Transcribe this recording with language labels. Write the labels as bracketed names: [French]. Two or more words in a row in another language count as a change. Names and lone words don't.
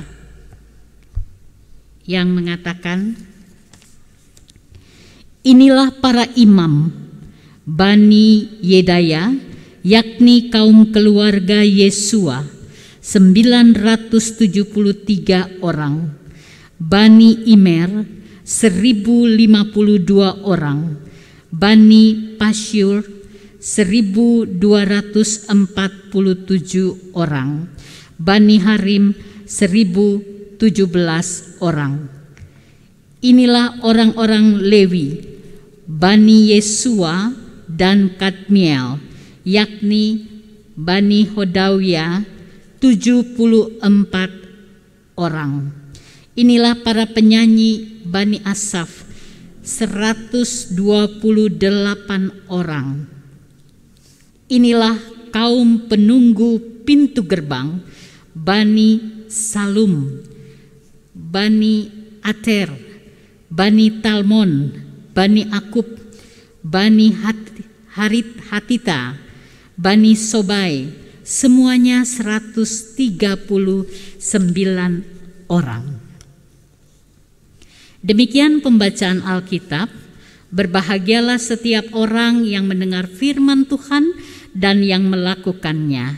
[Indonesian] yang mengatakan, inilah para imam Bani Yedaya, yakni kaum keluarga Yesua, 973 orang. Bani Imer, 1052 orang. Bani Pasyur, 1247 orang. Bani Harim, 1017 orang. Inilah orang-orang Lewi, Bani Yesua dan Kadmiel, yakni Bani Hodawia, 74 orang. Inilah para penyanyi Bani Asaf, 128 orang. Inilah kaum penunggu pintu gerbang, Bani Salum, Bani Ater, Bani Talmon, Bani Akub, Bani Hatita, Bani Sobai, semuanya 139 orang. Demikian pembacaan Alkitab. Berbahagialah setiap orang yang mendengar firman Tuhan dan yang melakukannya.